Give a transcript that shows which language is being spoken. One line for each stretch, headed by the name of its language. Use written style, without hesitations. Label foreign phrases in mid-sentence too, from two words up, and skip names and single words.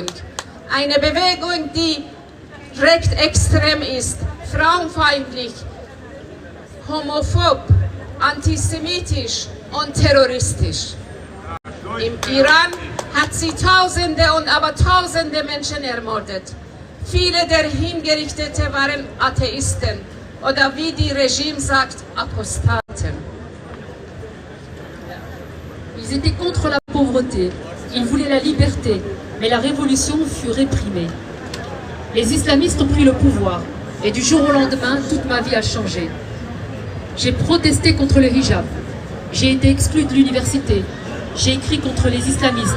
German: Eine Bewegung, die recht extrem ist, frauenfeindlich, homophob, antisemitisch und terroristisch. Im Iran hat sie Tausende und aber Tausende Menschen ermordet. Viele der Hingerichteten waren Atheisten oder wie die Regime sagt, Apostaten.
French: Ils étaient contre la pauvreté, ils voulaient la liberté, mais la révolution fut réprimée. Les islamistes ont pris le pouvoir et du jour au lendemain, toute ma vie a changé. J'ai protesté contre le hijab, j'ai été exclue de l'université, j'ai écrit contre les islamistes.